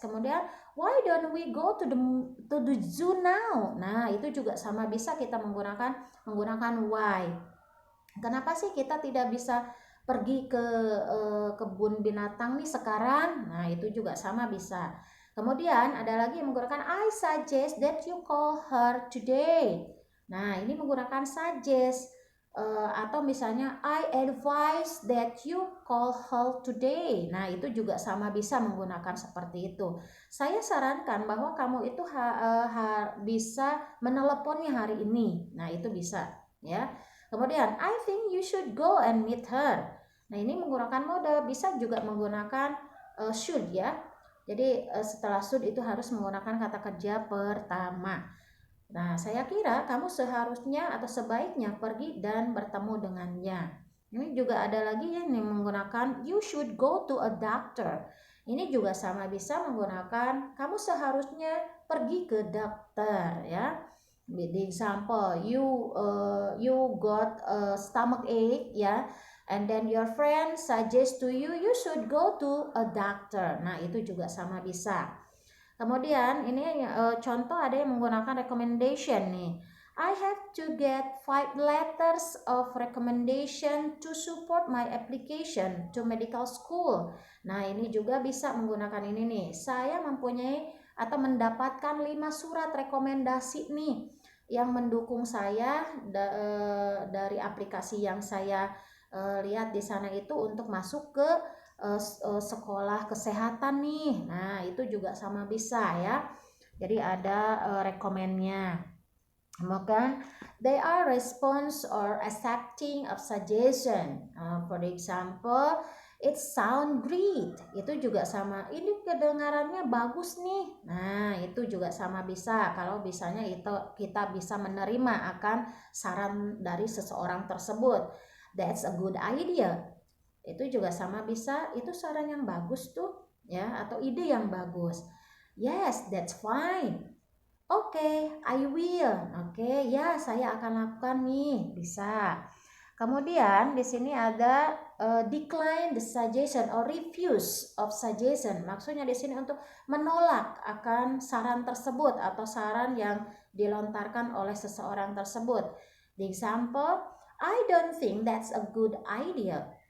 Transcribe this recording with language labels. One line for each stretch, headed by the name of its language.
Indonesian: Kemudian,
English: why don't we go to the zoo now?
Indonesian: Nah, itu juga sama bisa kita menggunakan why. Kenapa sih kita tidak bisa pergi ke kebun binatang nih sekarang? Nah, itu juga sama bisa. Kemudian ada lagi yang menggunakan
English: I suggest that you call her today.
Indonesian: Nah, ini menggunakan suggest. Atau misalnya
English: I advise that you call her today.
Indonesian: Nah, itu juga sama bisa menggunakan seperti itu. Saya sarankan bahwa kamu itu bisa meneleponnya hari ini. Nah, itu bisa ya. Kemudian,
English: I think you should go and meet her.
Indonesian: Nah, ini menggunakan mode, bisa juga menggunakan should ya. Jadi setelah should itu harus menggunakan kata kerja pertama. Nah, saya kira kamu seharusnya atau sebaiknya pergi dan bertemu dengannya. Ini juga ada lagi yang menggunakan
English: you should go to a doctor.
Indonesian: Ini juga sama bisa menggunakan kamu seharusnya pergi ke dokter ya.
English: The example, you got a stomach ache
Indonesian: ya,
English: and then your friend suggest to you should go to a doctor.
Indonesian: Nah, itu juga sama bisa. Kemudian ini contoh ada yang menggunakan recommendation nih.
English: I have to get 5 letters of recommendation to support my application to medical school.
Indonesian: Nah, ini juga bisa menggunakan ini nih. Saya mempunyai atau mendapatkan 5 surat rekomendasi nih yang mendukung saya dari aplikasi yang saya lihat di sana itu untuk masuk ke sekolah kesehatan nih. Nah, itu juga sama bisa ya. Jadi ada rekomennya. Kemudian
English: they are response or accepting of suggestion. For example, it sound great.
Indonesian: Itu juga sama. Ini kedengarannya bagus nih. Nah, itu juga sama bisa. Kalau bisanya itu kita bisa menerima akan saran dari seseorang tersebut.
English: That's a good idea.
Indonesian: Itu juga sama bisa. Itu saran yang bagus tuh, ya, atau ide yang bagus.
English: Yes, that's fine. Oke, I will.
Indonesian: Oke, ya saya akan lakukan nih. Bisa. Kemudian di sini ada
English: decline the suggestion or refuse of suggestion.
Indonesian: Maksudnya di sini untuk menolak akan saran tersebut atau saran yang dilontarkan oleh seseorang tersebut.
English: The example, I don't think that's a good idea.